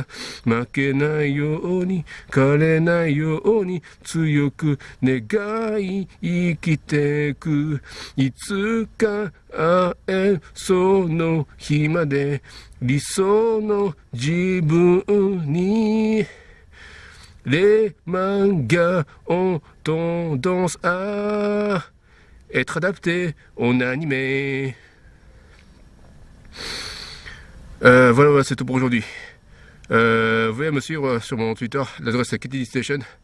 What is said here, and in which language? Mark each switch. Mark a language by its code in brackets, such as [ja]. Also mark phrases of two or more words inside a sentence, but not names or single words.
[ja] 負けないように枯れないように強く願い生きてく。いつか会えるその日まで理想の自分に [fr] les mangas ont tendance à être adaptés en animé. Voilà, c'est tout pour aujourd'hui. Vous pouvez me suivre sur mon Twitter, l'adresse est Kitty Station.